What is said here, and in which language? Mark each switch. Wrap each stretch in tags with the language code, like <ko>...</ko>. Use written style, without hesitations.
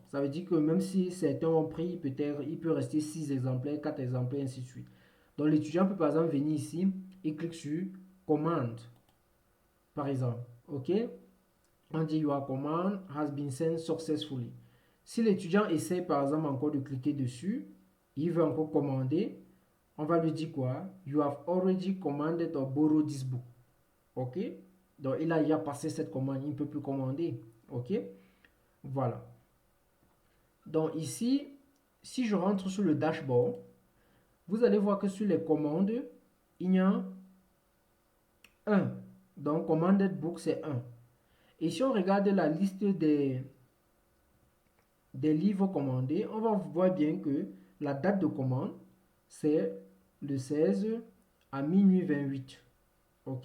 <fr>Ça veut dire que même si certains ont pris, peut-être il peut rester 6 exemplaires, 4 exemplaires, ainsi de suite. Donc l'étudiant peut par exemple venir ici et cliquer sur commande. Par exemple, OK? On dit</fr> <en>your command has been sent successfully.</en> <fr>Si l'étudiant essaie par exemple encore de cliquer dessus, il veut encore commander, on va lui dire quoi?</fr> <en>You have already commanded or borrowed this book.</en> <fr>OK? Donc il a déjà passé cette commande, il ne peut plus commander. OK? Voilà. Donc ici, si je rentre sur le dashboard, vous allez voir que sur les commandes, il y a 1. Donc commanded book, c'est 1. Et si on regarde la liste des livres commandés, on va voir bien que la date de commande, c'est le 16 à minuit 28. OK?</fr>